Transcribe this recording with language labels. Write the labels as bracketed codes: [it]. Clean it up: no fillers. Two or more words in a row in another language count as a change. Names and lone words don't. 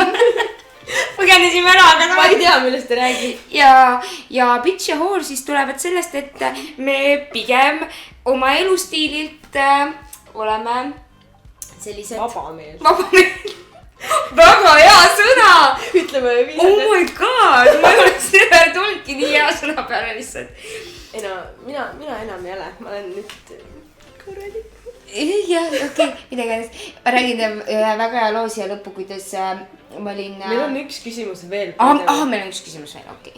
[et] Põgenesime ära, aga ma ei tea, millest te räägid. Ja bitch ja whore siis tulevad sellest, et me pigem oma elustiililt oleme sellised Vabameel. Väga hea sõna. Ütleme [en] Oh my god, [et] ma ei oleks seda tulnudki nii hea sõna peale lihtsalt. Ei no, mina enam ei ole. Ma olen nüüd kuradi. Jah, okei, midagi ennast. Ma räägin väga hea loo siia lõppu, kuidas ma olin... Meil on üks küsimus veel. Meil on üks küsimus veel, okei.